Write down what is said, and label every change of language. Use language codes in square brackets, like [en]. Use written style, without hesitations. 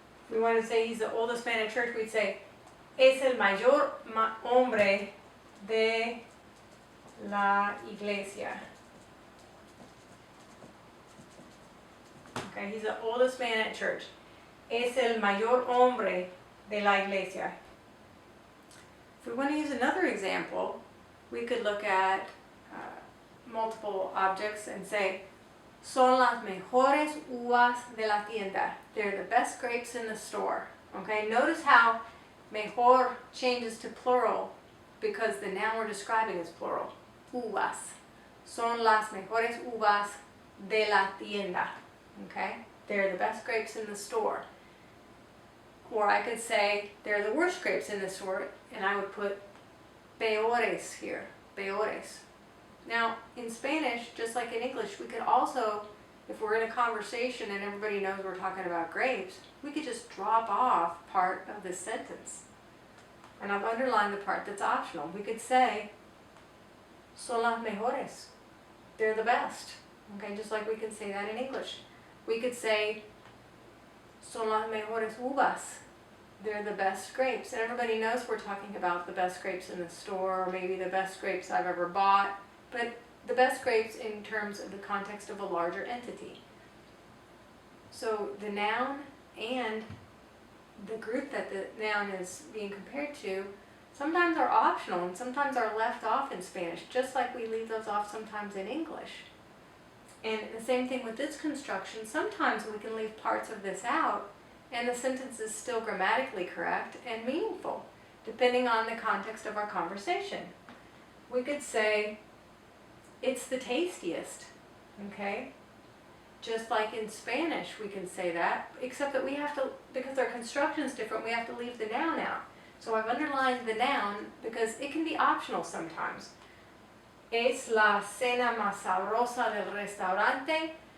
[en] we want to say he's the oldest man at church, we'd say, [es] es el mayor hombre de la iglesia. [en] Okay, he's the oldest man at church. [es] Es el mayor hombre de la iglesia. [en] If we want to use another example, we could look at multiple objects and say, [es] son las mejores uvas de la tienda. [en] They're the best grapes in the store. Okay, notice how mejor changes to plural because the noun we're describing is plural. Uvas. [es] Son las mejores uvas de la tienda. [en] Okay, they're the best grapes in the store. Or I could say they're the worst grapes in the store, and I would put peores here. Peores. Now, in Spanish, just like in English, we could also, if we're in a conversation and everybody knows we're talking about grapes, we could just drop off part of this sentence. And I've underlined the part that's optional. We could say, [es] son las mejores. [en] They're the best. Okay, just like we can say that in English. We could say, [es] son las mejores uvas. [en] They're the best grapes. And everybody knows we're talking about the best grapes in the store, or maybe the best grapes I've ever bought. But the best grapes in terms of the context of a larger entity. So the noun and the group that the noun is being compared to sometimes are optional and sometimes are left off in Spanish, just like we leave those off sometimes in English. And the same thing with this construction. Sometimes we can leave parts of this out and the sentence is still grammatically correct and meaningful, depending on the context of our conversation. We could say, it's the tastiest, okay? Just like in Spanish we can say that, except that we have to, because our construction's different, we have to leave the noun out. So I've underlined the noun because it can be optional sometimes. [es] Es la cena más sabrosa del restaurante.